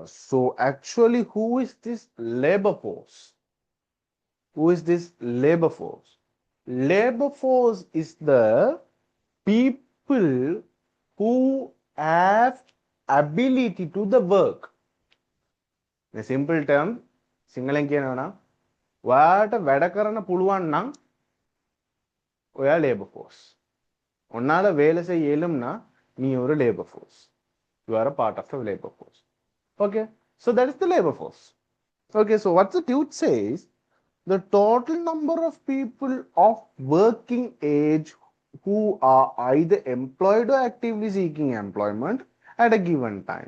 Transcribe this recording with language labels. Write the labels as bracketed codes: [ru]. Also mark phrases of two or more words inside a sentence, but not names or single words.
[en] So actually, who is this labor force? Who is this labor force? Labor force is the people who have ability to the work. In a simple term, [si] සිංහලෙන් කියනවා නම් ඔයාට වැඩ කරන්න පුළුවන් නම් ඔයා [en] labor force. [ta] உன்னால வேலைசெய்ய இயலும்னா நீ ஒரு [en] labor force. You are a part of the labor force. Okay, so that is the labor force. Okay, so what the dude says, the total number of people of working age who are either employed or actively seeking employment at a given time.